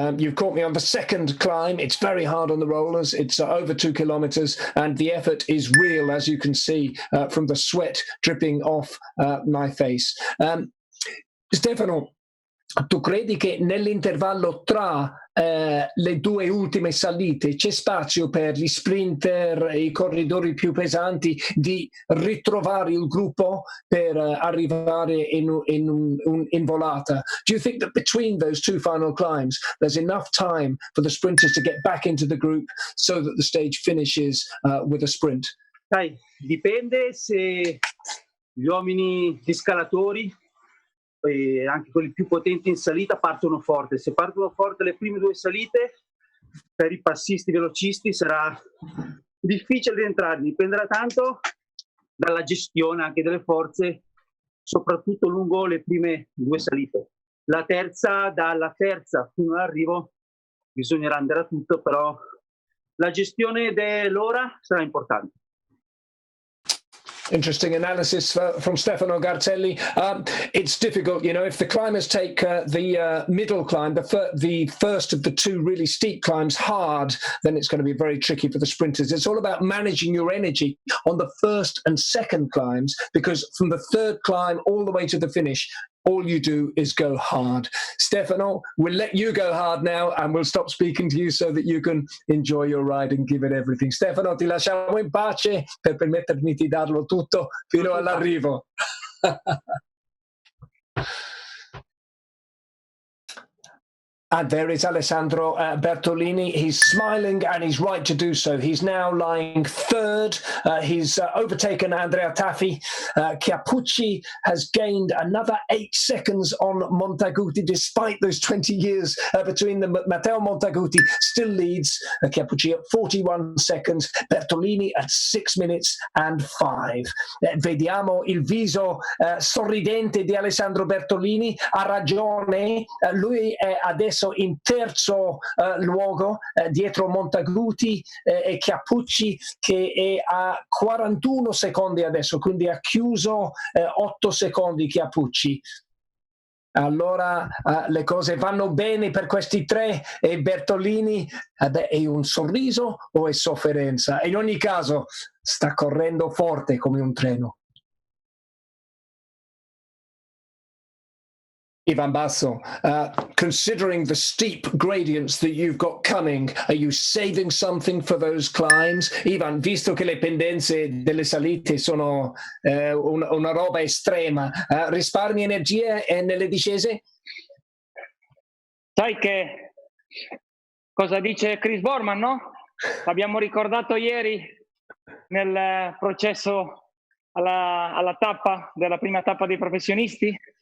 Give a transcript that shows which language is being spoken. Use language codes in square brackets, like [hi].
[en] You've caught me on the second climb. It's very hard on the rollers. It's over 2 kilometers, and the effort is real, as you can see from the sweat dripping off my face. [it] Stefano, tu credi che nell'intervallo tra le due ultime salite c'è spazio per gli sprinter e i corridori più pesanti di ritrovare il gruppo per arrivare in volata? [en] Do you think that between those two final climbs there's enough time for the sprinters to get back into the group so that the stage finishes with a sprint? [it] Sai, dipende se gli uomini gli scalatori e anche quelli più potenti in salita partono forte. Se partono forte le prime 2 salite, per i passisti velocisti sarà difficile rientrare. Dipenderà tanto dalla gestione anche delle forze, soprattutto lungo le prime 2 salite. La terza, dalla terza fino all'arrivo, bisognerà andare a tutto, però la gestione dell'ora sarà importante. [en] Interesting analysis from Stefano Garzelli. It's difficult, you know, if the climbers take the middle climb, the first of the 2 really steep climbs hard, then it's going to be very tricky for the sprinters. It's all about managing your energy on the first and second climbs, because from the third climb all the way to the finish, all you do is go hard. Stefano, we'll let you go hard now and we'll stop speaking to you so that you can enjoy your ride and give it everything. Stefano, ti lasciamo in pace per permettermi di darlo tutto fino all'arrivo. And there is Alessandro Bertolini. He's smiling, and he's right to do so. He's now lying third. He's overtaken Andrea Taffi. Chiappucci has gained another 8 seconds on Montaguti, despite those 20 years between them. But Matteo Montaguti still leads. Chiappucci at 41 seconds. Bertolini at 6 minutes and 5. [it] Vediamo il viso sorridente di Alessandro Bertolini. Ha ragione. Lui è adesso in terzo luogo dietro Montaguti e Chiappucci, che è a 41 secondi adesso, quindi ha chiuso 8 secondi Chiappucci. Allora le cose vanno bene per questi 3 e Bertolini è un sorriso o è sofferenza? In ogni caso sta correndo forte come un treno. [en] Ivan Basso, considering the steep gradients that you've got coming, are you saving something for those climbs? [it] Ivan, visto che le pendenze delle salite sono una roba estrema, risparmi energie nelle discese? Sai che cosa dice Chris Borman, no? L'abbiamo ricordato ieri nel processo alla tappa, della prima tappa dei professionisti?